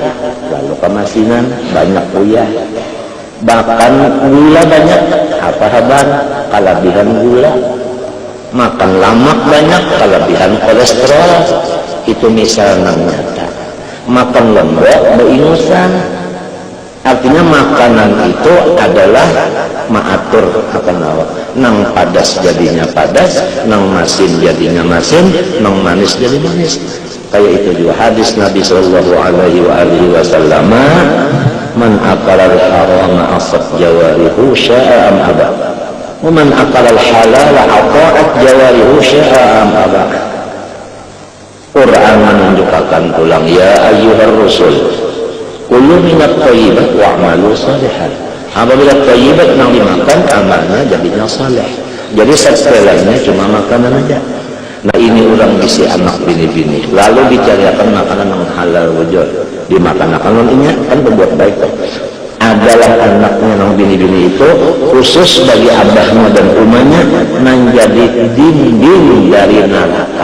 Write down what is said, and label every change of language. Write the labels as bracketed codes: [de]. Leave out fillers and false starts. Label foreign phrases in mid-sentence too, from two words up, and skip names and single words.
[bjn] Lalu kemasinan banyak uyah. Bahkan gula banyak, apa kabar? Kelebihan gula. Makan lemak banyak, kelebihan kolesterol. Itu misal yang nyata. Makan lembek beringusan. Artinya makanan itu adalah mengatur akan awak. Nang padas jadinya padas, nang masin jadinya masin, nang manis jadi manis. Kayak itu juga hadis Nabi [ar] صلى الله عليه وسلم, من أكل الحرام عصت جوارحه شاء أم أبى ومن أكل الحلال أطاعت جوارحه شاء أم أبى. [bjn] Quran menunjukkan ulang [ar] يا أيها الرسل كلوا من الطيبات واعملوا صالحا. [bjn] Apabila thayyibat yang dimakan amalnya jadinya saleh. Jadi setelahnya cuma makanan aja. Nah ini orang bisi anak bini-bini lalu dicarikan makanan yang halal wujud dimakan akan ini kan berbuat baik tuh. Adalah anaknya yang bini-bini itu khusus bagi abahnya dan umahnya menjadi dinding dari neraka.